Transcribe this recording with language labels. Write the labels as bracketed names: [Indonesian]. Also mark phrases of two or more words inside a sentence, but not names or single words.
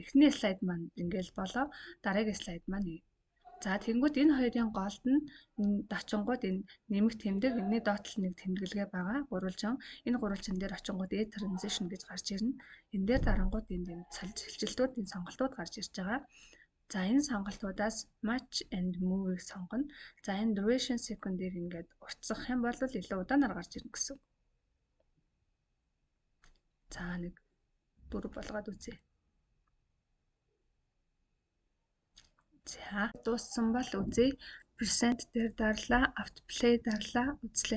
[Mongolian] Эхний слайд маань ингээл болоо. Дараагийн слайд маань за тэгэнгүүт энэ хоёрын голд нь дочингууд энэ нэмэх тэмдэг энэний доотлол нэг тэмдэглэгээ байгаа. Гурвалжин энэ гурвалжин дээр очингууд [English] add transition [Mongolian] гэж гарч ирнэ. Энэ дээр дарангууд энэ цэлжилтүүд энэ сонголтууд гарч ирж байгаа. За энэ сонголтуудаас [English] match and move- [Mongolian] ыг сонгоно. За энэ [English] duration second- [Mongolian] ийг ингээд уртсах юм бол илүү удаанаар гарч ирнэ гэсэн. За нэг 4 болгоод үзье. За дууссан бол үзье. Percent дээр дарлаа, autoplay дарлаа, үзлээ.